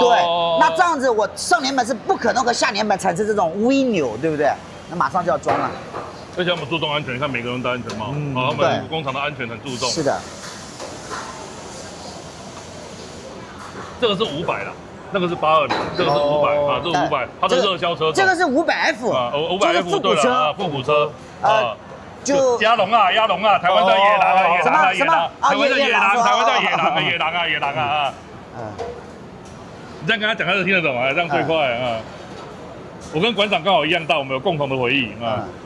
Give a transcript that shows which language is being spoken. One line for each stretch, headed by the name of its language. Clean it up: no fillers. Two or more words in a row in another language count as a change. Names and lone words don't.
Chinese: 對，那這樣子我上粘板是不可能和下粘板產生這種微扭，對不對？那馬上就要裝了。而且我們注重安全，你看每個人戴安全帽，他們工廠的安全很注重。是的。這個是500了。那個是820，這個是500啊，這是500，它是熱銷車。這個是500F 啊，500F 對了，復古車就壓龍啊，台灣叫野狼啊，台灣叫野狼啊。你這樣跟他講，他就聽得懂啊，這樣最快啊。我跟館長剛好一樣大，我們有共同的回憶啊。